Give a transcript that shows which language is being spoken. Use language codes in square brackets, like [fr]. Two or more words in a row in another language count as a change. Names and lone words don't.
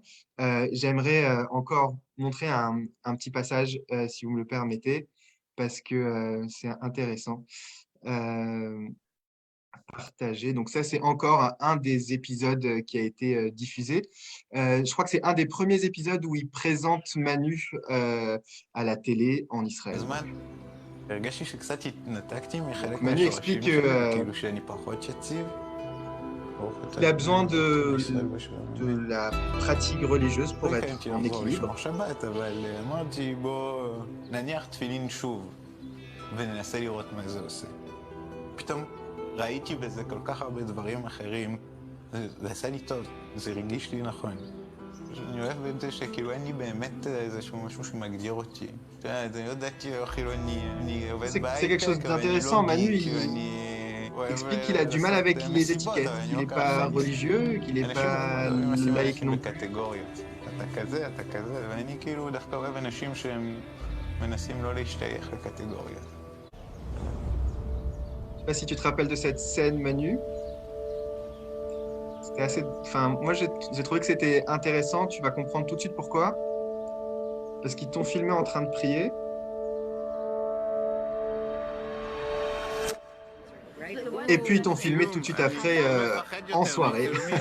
[fr] J'aimerais encore montrer un petit passage, si vous me le permettez, parce que c'est intéressant. Partagé. Donc ça, c'est encore un des épisodes qui a été diffusé. Je crois que c'est un des premiers épisodes où il présente Manu à la télé en Israël. [he] בזמן הרגשתי שקצת התנתקתי מחלק [fr] Manu [he] מהשורשים [fr] explique [he] שלי, כאילו שאני פחות יציב. [fr] qu'il a besoin de la pratique religieuse pour [he] כן, [fr] être [he] כי [fr] en [he] לחזור [fr] équilibre. [he] לשמור שבת, אבל אמרתי בוא נניח תפילין שוב וננסה לראות מה זה עושה. פתאום ראיתי בזה כל כך הרבה דברים אחרים, זה עשה לי טוב, זה הרגיש לי נכון. אני אוהב את זה שכאילו אין לי באמת איזשהו משהו שמגדיר אותי. אתה יודע, אני לא דתי או חילוני, אני עובד [fr] C'est quelque chose [he] בהייטק, אבל אני [fr] d'intéressant. [he] לא [fr] Manu, [he] גיק, [fr] il [he] אני אוהב [fr] explique qu'il a du mal [he] לעשות [fr] avec les [he] מסיבות, [fr] étiquettes, [he] אבל אני [fr] qu'il [he] לא [fr] n'est [he] ככה. [fr] pas religieux, qu'il n'est [he] אנשים [fr] pas [he] מאוד אוהבים לשים [fr] laïque [he] אנשים [fr] non plus. [he] בקטגוריות. אתה כזה, אתה כזה, ואני כאילו דווקא אוהב אנשים שהם מנסים לא להשתייך לקטגוריות. [fr] Je sais pas si tu te rappelles de cette scène, Manu. C'était assez. Enfin, moi, j'ai trouvé que c'était intéressant. Tu vas comprendre tout de suite pourquoi. Parce qu'ils t'ont filmé en train de prier. Et puis, ils t'ont filmé tout de suite après en soirée.